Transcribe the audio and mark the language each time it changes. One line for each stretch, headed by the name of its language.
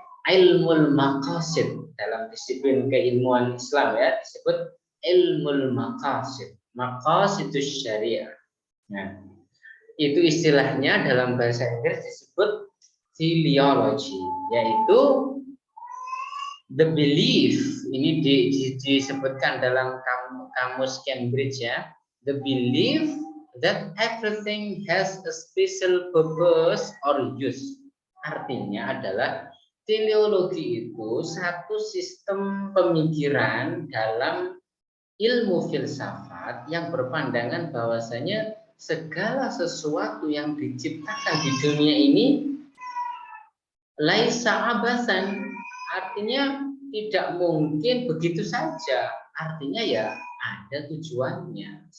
Indonesian: Ilmul maqasid dalam disiplin keilmuan Islam ya disebut ilmul maqasid, maqasidus syariah. Nah, itu istilahnya dalam bahasa Inggris disebut teleology, yaitu
English: the belief.
Indonesian: Ini disebutkan dalam kamus Cambridge ya.
English: The belief that everything has a special purpose or use.
Indonesian: Artinya adalah teleologi itu satu sistem pemikiran dalam ilmu filsafat yang berpandangan bahwasanya segala sesuatu yang diciptakan di dunia ini
Arabic: laisa abasan,
Indonesian: artinya tidak mungkin begitu saja, artinya ya ada tujuannya.